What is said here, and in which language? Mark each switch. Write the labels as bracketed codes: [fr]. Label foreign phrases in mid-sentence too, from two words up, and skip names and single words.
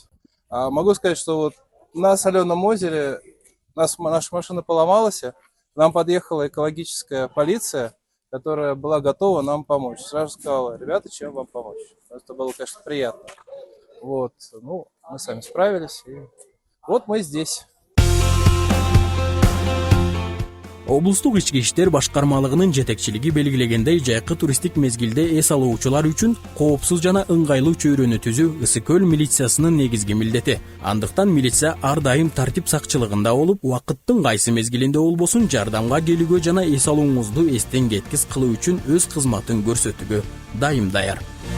[ru] Могу сказать, что вот на Соленом озере наша машина поломалась, нам подъехала экологическая полиция, которая была готова нам помочь. Сразу сказала: ребята, чем вам помочь? Это было, конечно, приятно. Вот, мы сами справились, и вот мы здесь. [ky] Облустук ички иштер башкармалыгынын жетекчилиги белгилегендей, жайкы туристтик мезгилде эс алуучулар үчүн коопсуз жана ыңгайлуу чөйрөнү түзүү Ысык көл милициясынын негизги милдети. Андыктан милиция ар дайым тартип сакчылыгында болуп, убакыттын кайсы мезгилинде болбосун жардамга келүүгө жана эс алууңузду эстен кеткис кылуу үчүн өз кызматын көрсөтүүгө дайым даяр.